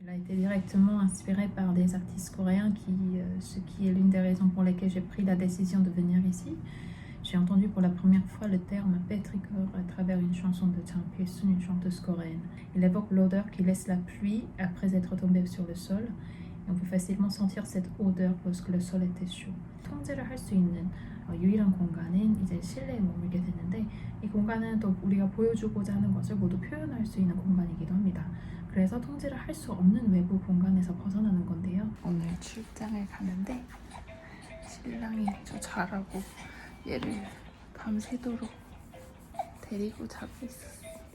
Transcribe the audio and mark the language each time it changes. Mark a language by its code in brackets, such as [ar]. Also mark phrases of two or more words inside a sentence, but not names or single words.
[fr] été directement inspirée par des artistes coréens, ce qui est l'une des raisons pour lesquelles j'ai pris la décision de venir ici. J'ai entendu pour la première fois le terme pétrichor à travers une chanson de Jang Pil-sun, une chanteuse coréenne. Il évoque l'odeur qui laisse la pluie après être tombée sur le sol. Et on peut facilement sentir cette odeur lorsque le sol était chaud. [ko] 통제를 할 수 있는 유일한 공간인 이제 실내에 머물게 됐는데, 이 공간은 또 우리가 보여주고자 하는 것을 모두 표현할 수 있는 공간이기도 합니다. 그래서 통제를 할 수 없는 외부 공간에서 벗어나는 건데요. 오늘 출장을 가는데 신랑이 저 자라고 얘를 밤새도록 데리고 자고 있었어.